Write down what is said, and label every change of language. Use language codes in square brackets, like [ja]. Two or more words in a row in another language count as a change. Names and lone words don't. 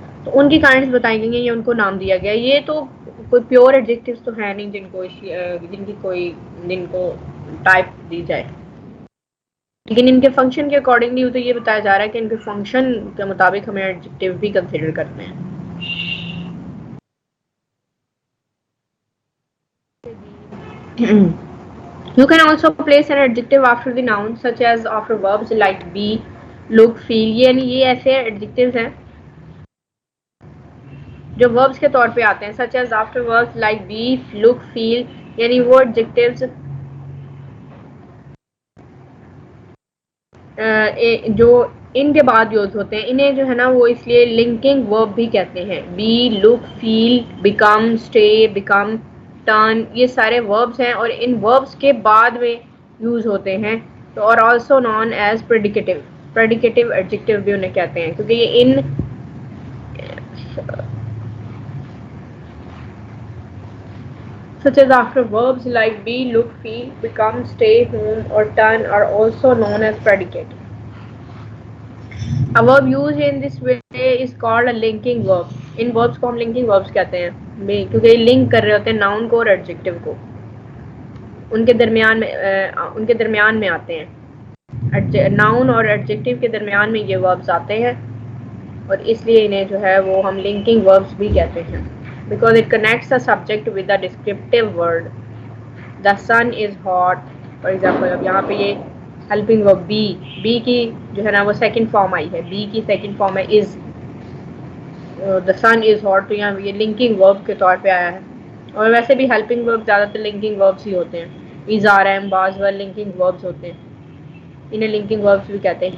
[hi] तो उनकी काइंड्स बताई गई हैं, ये उनको नाम दिया गया। ये तो कोई [en] pure adjectives [hi] तो है नहीं जिनको टाइप दी जाए। लेकिन इनके फंक्शन के अकॉर्डिंगली तो ये बताया जा रहा है कि इनके फंक्शन के मुताबिक हमें एडजेक्टिव भी कंसीडर करते हैं। [en] You can also place an adjective after the noun such as after verbs like be, look, feel। [hi] ये ऐसे adjectives हैं जो verbs के तौर पे आते हैं, [en] such as after verbs like be, look, feel। [hi] यानी वो adjectives जो इनके बाद यूज होते हैं, इन्हें जो है ना वो इसलिए [en] linking verb [hi] भी कहते हैं। [en] be, look, feel, become, stay, become, turn, [hi] ये सारे वर्ब्स हैं और इन वर्ब्स के बाद में यूज होते हैं। तो और [en] also known as predicative, predicative adjective [hi] भी उन्हें कहते हैं, क्योंकि ये इन [en] such as after verbs like be, look, feel, become, stay, home or turn are also known as predicate। A verb used in this way is called a linking verb। [hi] इन verbs को हम [en] linking verbs [hi] कहते हैं क्योंकि ये लिंक कर रहे होते हैं नाउन को और एडजेक्टिव को, उनके दरमियान में आते हैं। नाउन और एडजेक्टिव के दरमियान में ये verbs आते हैं और इसलिए इन्हें जो है वो हम [en] linking verbs [hi] भी कहते हैं, [en] because it connects the subject with the descriptive word। The sun is hot, for example। [hi] अब यहाँ पे ये [en] helping verb be [hi] की जो है ना वो [en] second form [hi] आई है, बी की [en] second form [hi] है इज। [en] The sun is hot, [hi] तो यहाँ ये [en] linking verb [hi] के तौर पे आया है। और वैसे भी [en] helping verb [hi] ज़्यादातर [en] linking verbs [hi] ही होते हैं। [en] is, are, am, was were linking verbs [hi] होते हैं, इन्हें [en] linking verbs [hi] भी कहते हैं।